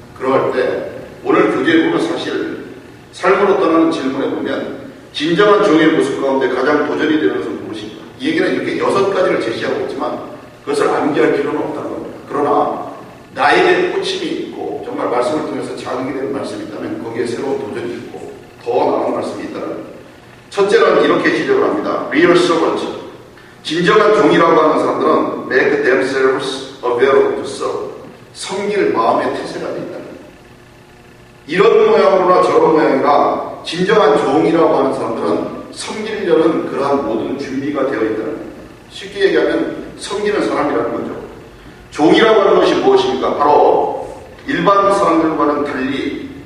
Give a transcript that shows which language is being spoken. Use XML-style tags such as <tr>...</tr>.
<ko>그러할 때 오늘 교제에 보면 사실 삶으로 떠나는 질문에 보면 진정한 종의 모습 가운데 가장 도전이 되는 것은 무엇인가? 이 얘기는 이렇게 6가지를 제시하고 있지만 그것을 암기할 필요는 없다는 겁니다. 그러나 나에게 꽂힘이 있고 정말 말씀을 통해서 자극이 되는 말씀이 있다면 거기에 새로운 도전이 있고 더 나은 말씀이 있다는 겁니다. 첫째는 이렇게 지적을 합니다.</ko> <en>Real servant.</en> <ko>진정한 종이라고 하는 사람들은</ko> <en>make themselves available to serve.</en> <ko>섬길 마음의 태세가 있다. 이런 모양으로나 저런 모양이라 진정한 종이라고 하는 사람들은 섬기려는 그러한 모든 준비가 되어 있다는 겁니다. 쉽게 얘기하면 섬기는 사람이라는 거죠. 종이라고 하는 것이 무엇입니까? 바로 일반 사람들과는 달리</ko>